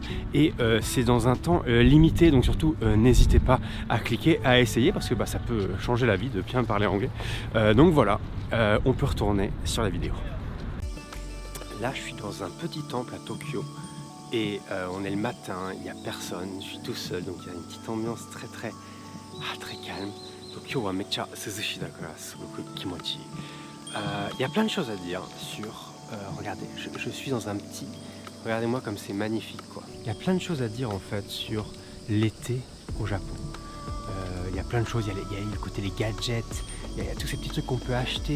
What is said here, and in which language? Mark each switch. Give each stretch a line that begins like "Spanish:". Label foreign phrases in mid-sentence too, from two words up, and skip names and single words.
French: Et c'est dans un temps limité, donc surtout n'hésitez pas à cliquer, à essayer parce que ça peut changer la vie de bien parler anglais. Donc voilà, on peut retourner sur la vidéo. Là, je suis dans un petit temple à Tokyo et on est le matin, il n'y a personne, je suis tout seul, donc il y a une petite ambiance très calme.
Japanese: 東京はめちゃ涼しだからすごく気持ち.
French: Il y a plein de choses à dire sur... regardez, je suis dans un petit... Regardez-moi comme c'est magnifique quoi. Il y a plein de choses à dire en fait sur l'été au Japon. Il y a plein de choses, il y a le côté les gadgets, il y a tous ces petits trucs qu'on peut acheter.